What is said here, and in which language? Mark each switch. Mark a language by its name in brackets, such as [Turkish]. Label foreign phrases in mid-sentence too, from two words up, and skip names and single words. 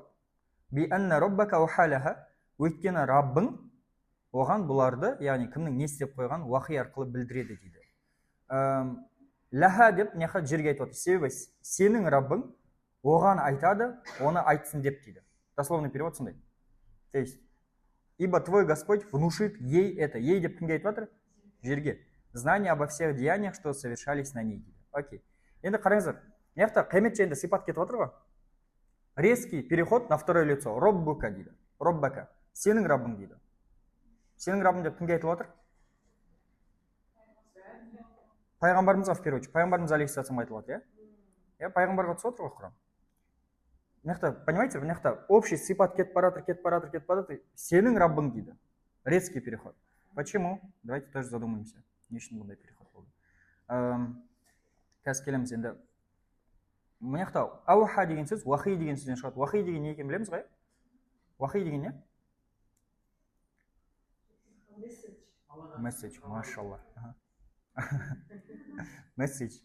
[Arabic] بأن ربك أوحى لها. [Kazakh] Өйткені Раббың оған бұларды, яғни кімнің не істеп қойған уақи арқылы білдіреді дейді. Лаха деп неқат жерге айтып отыр. Себебі сенің Раббың оған айтады, оны айтсын деп дейді. [Russian] Дословный перевод [Kazakh] сондай. [Russian] То есть, ибо твой Господь внушит ей это. [Kazakh] Ей деп кімге айтып отыр? Жерге. [Russian] Знание обо всех деяниях, что совершались на ней дейді. [Kazakh] Окей. Енді қараңыздар. Неқта қиямет жайында сипат кетіп отыр ғой. [Russian] Резкий переход на второе лицо. [Kazakh] Роббука дейді. Роббака. Сенің Раббың дейді. Сенің Раббың деп кімге айтылып отыр? пайғамбарымызға [Russian] в первую очередь [Kazakh] пайғамбарымыз алейхиссалам айтылады, иә, пайғамбарға түсіп отыр ғой құран. Мына жақта, понимаете, мына жақта общий сипат кетіп баратыр, сенің раббың дейді. [Russian] Резкий переход. Почему? Давайте тоже задумаемся. [Kazakh] Не үшін бұндай переход болды. Қазір келеміз енді. Мына жақта ауха деген сөз, уахи деген сөзден шығады. Уахи деген не екенін білеміз ғой? Уахи деген не? Месседж, машалла. Месседж.